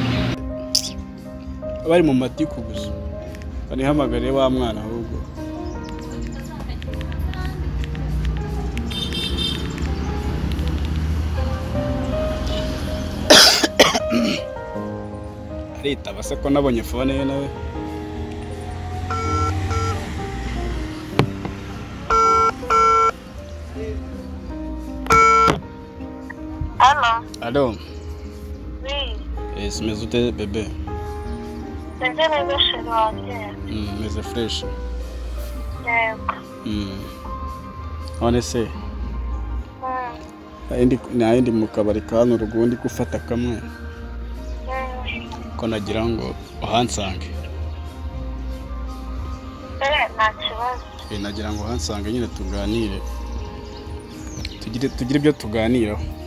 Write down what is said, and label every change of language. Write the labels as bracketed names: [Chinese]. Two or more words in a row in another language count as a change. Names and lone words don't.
[Kinyarwanda] bari mu matiku gusa kandi hamagare wa mwana ahubwo arita base ko nabonye phone ye nawe Allô? [French] Oui. C'est mes outils bébé. C'est mes chéris. Mes fraîches. [Kinyarwanda] Yego. [French] On essaie. [Kinyarwanda] Naindi mu kabari kano rugundi gufata kamwe. Ko nagira ngo uhansange. Nta kibazo. Nagira ngo uhansange nyine tuganire. Tugire ibyo tuganiraho.